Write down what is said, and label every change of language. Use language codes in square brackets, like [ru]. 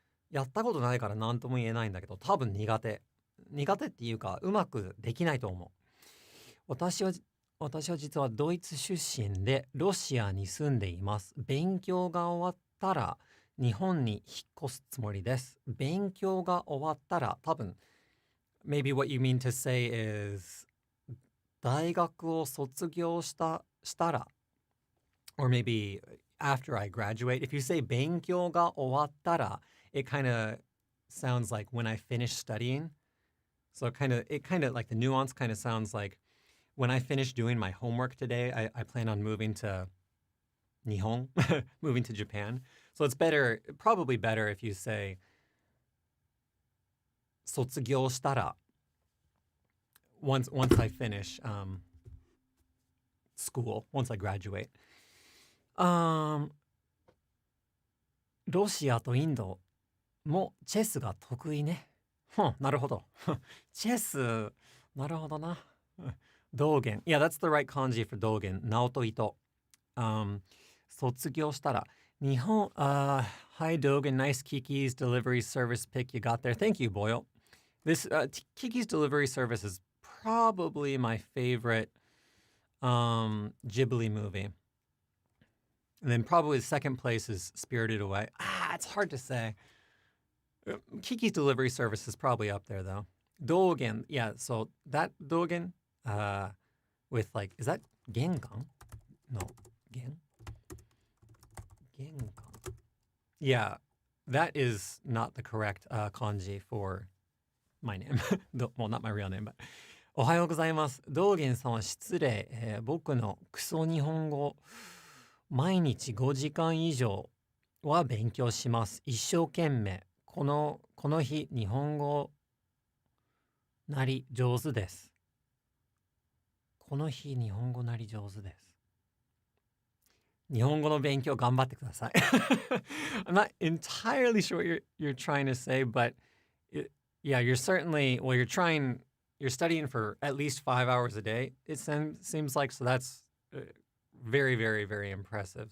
[ja] やったことないから何とも言えないんだけど、多分苦手っていうかうまくできないと思う。私は実はドイツ出身でロシアに住んでいます。勉強が終わったら日本に引っ越すつもりです。勉強が終わったら多分 [en] maybe what you mean to say is [ja] 大学を卒業したら [en] or maybe after I graduate. If you say [ja] 勉強が終わったら [en] it kind of sounds like when I finish studying. So it kind of like the nuance kind of sounds like when I finish doing my homework today, I plan on moving to Nihon, moving to Japan. So it's probably better if you say [ja] 卒業したら [en] once I finish school, once I graduate. [ja] ロシアとインドもチェスが得意ね。なるほど。チェス、なるほどな。道元。 [en] Yeah, that's the right kanji for 道元。直人糸。 [ja] 卒業したら、日本、 [en] hi Dogen, nice Kiki's delivery service pick you got there. Thank you, Boyle. This Kiki's delivery service is probably my favorite Ghibli movie. And then probably the second place is Spirited Away. It's hard to say. Kiki's delivery service is probably up there though. Dogen, yeah, so that Dogen, with like, is that Genkan? No, Genkan. Yeah, that is not the correct kanji for my name. Well, not my real name, but. [ja] おはようございます。道元さんは失礼、僕のクソ日本語、毎日5時間以上は勉強します。一生懸命。この日、日本語なり上手です。この日、日本語なり上手です。日本語の勉強頑張ってください。 [en] I'm not entirely sure what you're trying to say, but yeah, you're certainly, well, you're studying for at least 5 hours a day, it seems like, so that's very, very, very impressive.